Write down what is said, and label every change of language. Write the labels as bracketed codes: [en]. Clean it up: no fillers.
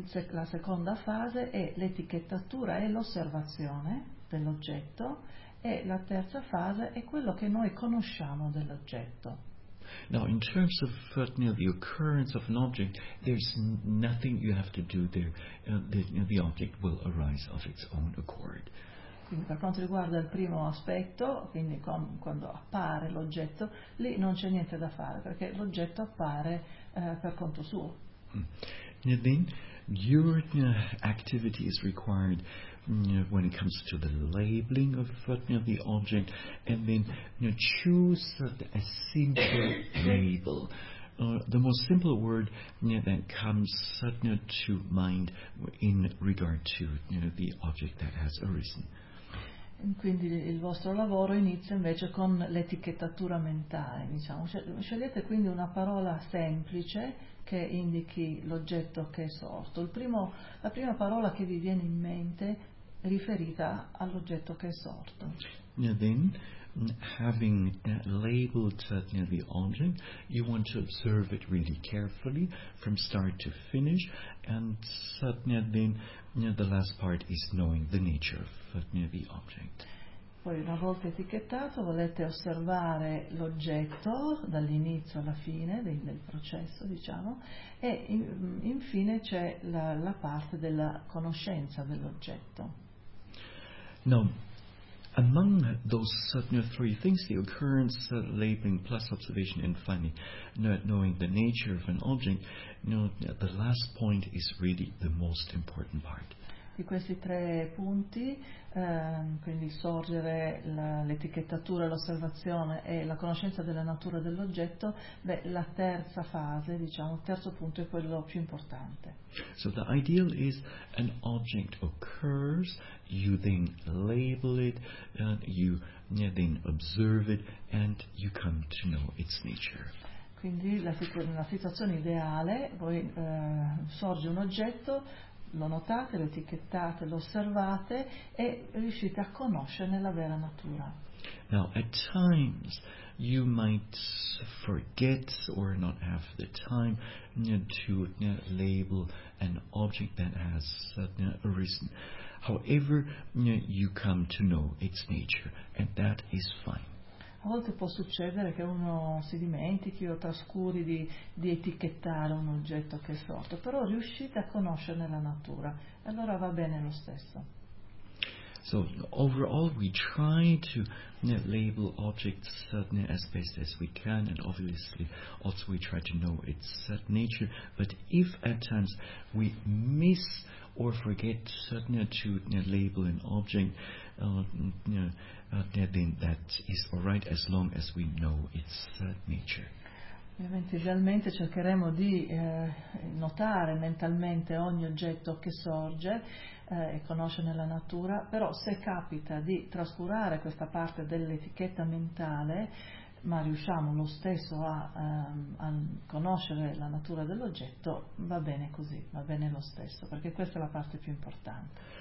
[it] La seconda fase è l'etichettatura e l'osservazione dell'oggetto. E la terza fase è quello che noi conosciamo dell'oggetto. [en] Now, in terms of the occurrence of an object, there's nothing you have to do there. The object will arise of its own accord. [it] Quindi per quanto riguarda il primo aspetto, quindi quando appare l'oggetto, lì non c'è niente da fare, perché l'oggetto appare per conto suo. [en] And then your activity is required when it comes to the labeling of the object, and then choose a simple label. The most simple word that comes to mind in regard to the object that has arisen. [it] Quindi il vostro lavoro inizia invece con l'etichettatura mentale, diciamo. Scegliete quindi una parola semplice che indichi l'oggetto che è sorto. La prima parola che vi viene in mente riferita all'oggetto che è sorto. [en] And then, having labeled the object, you want to observe it really carefully from start to finish, and then the last part is knowing the nature of the object. [it] Poi, una volta etichettato, volete osservare l'oggetto dall'inizio alla fine del processo, diciamo, e infine c'è la parte della conoscenza dell'oggetto. [en] No. Among those three things, the occurrence, labeling, plus observation, and finally knowing the nature of an object, the last point is really the most important part. [it] Di questi tre punti, quindi sorgere, l'etichettatura, l'osservazione e la conoscenza della natura dell'oggetto, la terza fase, diciamo, il terzo punto è quello più importante. [en] So the ideal is an object occurs, you then label it, you then observe it, and you come to know its nature. [it] Quindi la situazione ideale, poi sorge un oggetto, lo notate, lo etichettate, lo osservate e riuscite a conoscerne la vera natura. [en] Now, at times you might forget or not have the time to label an object that has arisen. However, you come to know its nature, and that is fine. [it] A volte può succedere che uno si dimentichi o trascuri di etichettare un oggetto che è sorto, però riuscite a conoscerne la natura, e allora va bene lo stesso. [en] So, overall we try to label objects as best as we can, and obviously also we try to know its nature, but if at times we miss or forget to label an object, then that is all right as long as we know its nature. [it] Ovviamente idealmente cercheremo di notare mentalmente ogni oggetto che sorge e conoscerne la natura, però se capita di trascurare questa parte dell'etichetta mentale, ma riusciamo lo stesso a conoscere la natura dell'oggetto, va bene così, va bene lo stesso, perché questa è la parte più importante.